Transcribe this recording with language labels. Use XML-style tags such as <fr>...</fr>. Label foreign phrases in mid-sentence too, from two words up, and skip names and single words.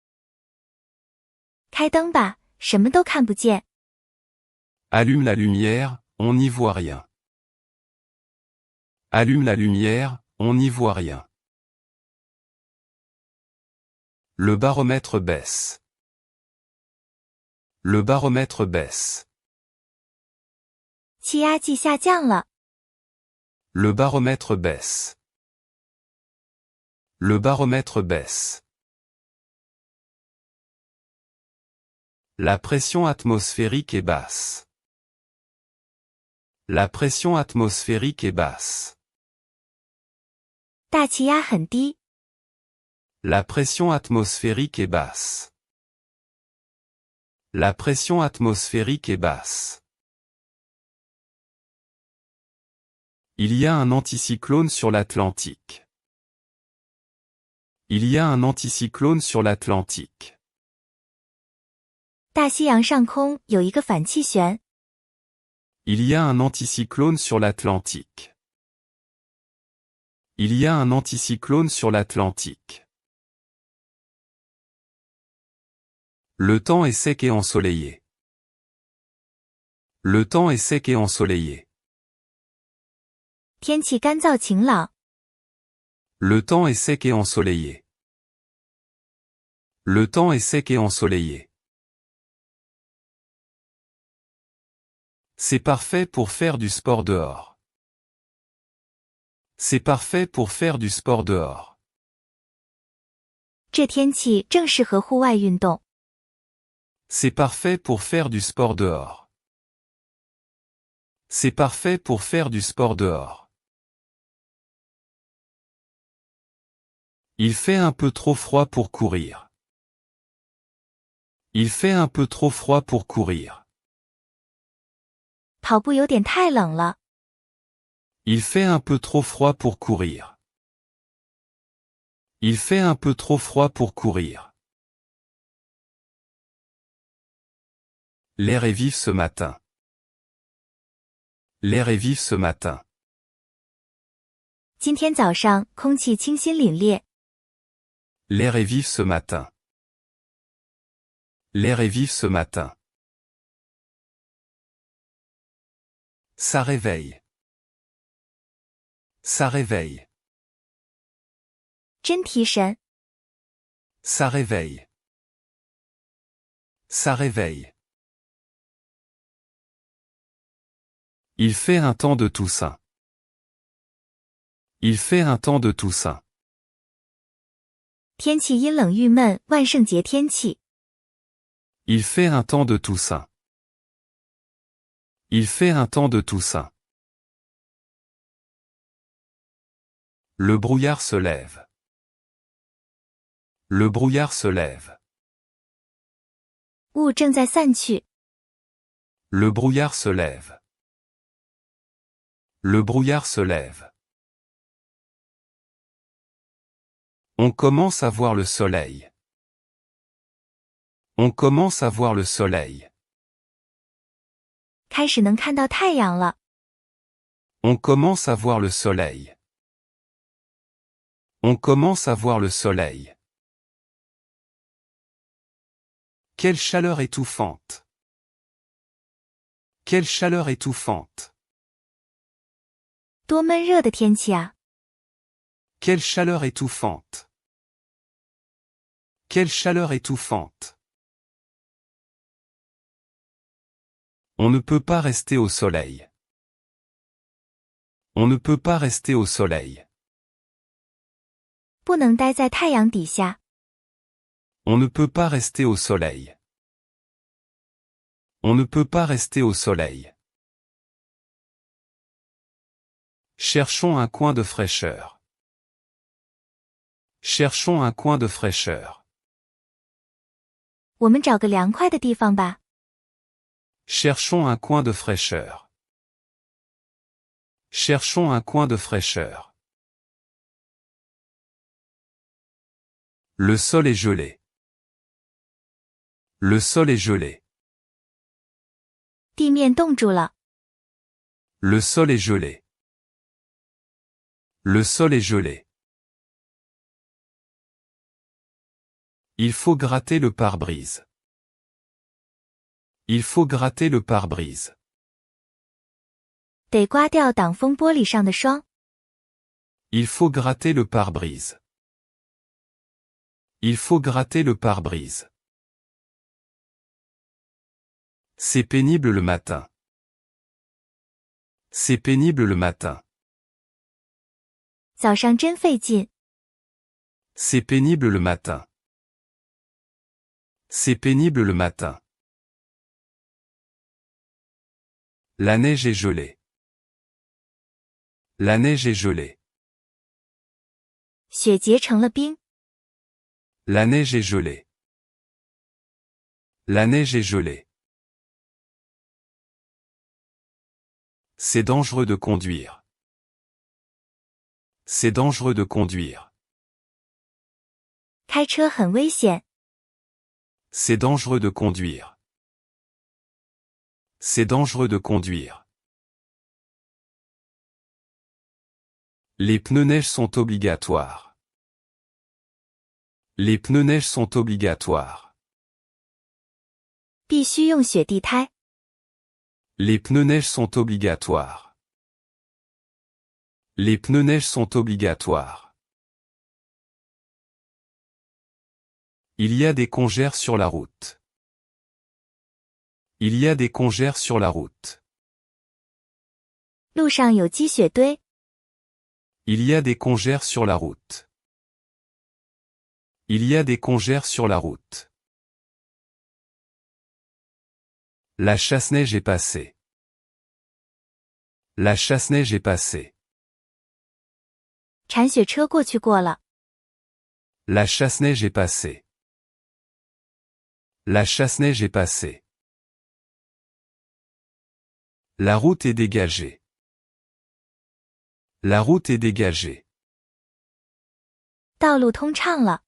<zh>开灯吧，什么都看不见。</zh> <fr>Allume la lumière, on n'y voit rien. Allume la lumière, on n'y voit rien. Le baromètre baisse. Le baromètre baisse.</fr> <zh>气压计下降了。</zh> <fr>Le baromètre baisse. Le baromètre baisse. La pression atmosphérique est basse. La pression atmosphérique est basse.</fr> <zh>大气压很低。</zh> <fr>La pression atmosphérique est basse. La pression atmosphérique est basse. Il y a un anticyclone sur l'Atlantique. Il y a un anticyclone sur l'Atlantique.</fr> <zh>大西洋上空有一个反气旋。</zh> <fr>Il y a un anticyclone sur l'Atlantique. Il y a un anticyclone sur l'Atlantique. Le temps est sec et ensoleillé. Le temps est sec et ensoleillé.</fr> <zh>天气干燥晴朗。</zh> <fr>Le temps est sec et ensoleillé. Le temps est sec et ensoleillé. C'est parfait pour faire du sport dehors. C'est parfait pour faire du sport dehors.</fr> <zh>这天气正适合户外运动。</zh> <fr>C'est parfait pour faire du sport dehors. C'est parfait pour faire du sport dehors. Il fait un peu trop froid pour courir. Il fait un peu trop froid pour courir.</fr> <zh>跑步有点太冷了。</zh> <fr>Il fait un peu trop froid pour courir. Il fait un peu trop froid pour courir. L'air est vif ce matin. L'air est vif ce matin.</fr> <zh>今天早上空气清新凛冽。</zh> <fr>L'air est vif ce matin. L'air est vif ce matin. Ça réveille. Ça réveille.</fr> <zh>真提神。</zh> <fr>Ça réveille. Ça réveille. Il fait un temps de Toussaint. Il fait un temps de Toussaint.</fr> <zh>天气阴冷郁闷，万圣节天气。</zh> <fr>Il fait un temps de Toussaint. Il fait un temps de Toussaint. Le brouillard se lève. Le brouillard se lève.</fr> <zh>雾正在散去。</zh> <fr>Le brouillard se lève. Le brouillard se lève. On commence à voir le soleil. On commence à voir le soleil.</fr> <zh>开始能看到太阳了。</zh> <fr>On commence à voir le soleil. On commence à voir le soleil. Quelle chaleur étouffante. Quelle chaleur étouffante.</fr> <zh>多闷热的天气啊！</zh> <fr>Quelle chaleur étouffante. Quelle chaleur étouffante. On ne peut pas rester au soleil. On ne peut pas rester au soleil.</fr> <zh>不能待在太阳底下。</zh> <fr>On ne peut pas rester au soleil. On ne peut pas rester au soleil. Cherchons un coin de fraîcheur. Cherchons un coin de fraîcheur.</fr> <zh>我们找个凉快的地方吧。</zh> <fr>Cherchons un coin de fraîcheur. Cherchons un coin de fraîcheur. Le sol est gelé. Le sol est gelé.</fr> <zh>地面冻住了。</zh> <fr>Le sol est gelé. Le sol est gelé. Il faut gratter le pare-brise. Il faut gratter le pare-brise.</fr> <zh>得刮掉挡风玻璃上的霜。</zh> <fr>Il faut gratter le pare-brise. Il faut gratter le pare-brise. C'est pénible le matin. C'est pénible le matin.</fr> <zh>早上真费劲。</zh> <fr>C'est pénible le matin. C'est pénible le matin. La neige est gelée. La neige est gelée.</fr> <zh>雪结成了冰。</zh> <fr>La neige est gelée. La neige est gelée. C'est dangereux de conduire. C'est dangereux de conduire.</fr> <zh>开车很危险。</zh> <fr>C'est dangereux de conduire. C'est dangereux de conduire. Les pneus neige sont obligatoires. Les pneus neige sont obligatoires.</fr> <zh>必须用雪地胎。</zh> <fr>Les pneus neige sont obligatoires. Les pneus neige sont obligatoires. Il y a des congères sur la route. Il y a des congères sur la route.</fr> <zh>路上有积雪堆。</zh> <fr>Il y a des congères sur la route. Il y a des congères sur la route. La chasse-neige est passée. La chasse-neige est passée.</fr> <zh>铲雪车过去过了。</zh> <fr>La chasse-neige est passée. La chasse-neige est passée. La route est dégagée. La route est dégagée.</fr> <zh>道路通畅了。</zh>